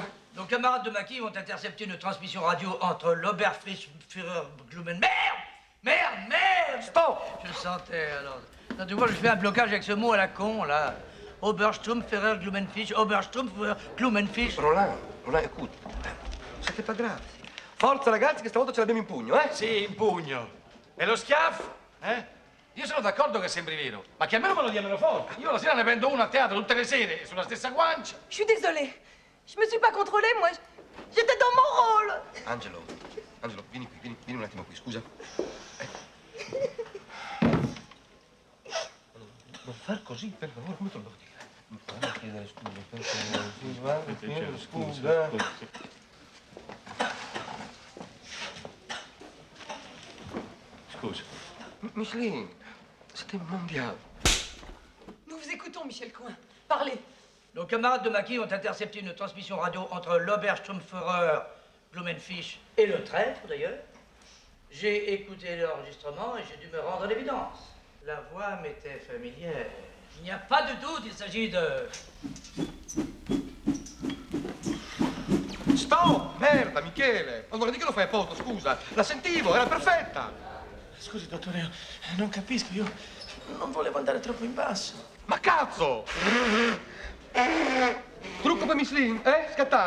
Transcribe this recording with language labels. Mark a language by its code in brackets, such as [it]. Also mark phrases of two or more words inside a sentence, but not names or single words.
[fr] Nos camarades de maquis ont intercepté une transmission radio entre l'Oberfrischführer Glumen... Merde! Stop! Je le sentais, alors. Non, tu vois, je fais un blocage avec ce mot à la con, là. Oberstrumpferer Glumenfisch, Oberstrumpferer Glumenfisch. Roland, écoute. Siete pas grave. [it] Forza ragazzi, che stavolta ce l'abbiamo in pugno, eh? Sì, in pugno. E lo schiaffo? Io sono d'accordo che sembri vero, ma che almeno me lo diano forte. Io la sera ne prendo uno a teatro tutte le sere, sulla stessa guancia. [fr] Je suis désolée. Je me suis pas contrôlée, moi. J'étais dans mon rôle. [it] Angelo, vieni qui, vieni un attimo qui, scusa. Non far così, per favore, come te lo devo dire? Non chiedere scusa. Scusa. [fr] Micheline, c'était mondial. Nous vous écoutons, Michel Coin. Parlez. Nos camarades de maquis ont intercepté une transmission radio entre l'Oberstrumpferer Glumenfisch et le traître, d'ailleurs. J'ai écouté l'enregistrement et j'ai dû me rendre à l'évidence. La voix m'était familière. Il n'y a pas de doute, il s'agit de... Stop! [it] Merda, Michele! Ma guarda, di che lo fai apposta, scusa? La sentivo, era perfetta! Scusi, dottore, non capisco, io non volevo andare troppo in basso. Ma cazzo! Trucco per Miss Lynn, eh? Scattare?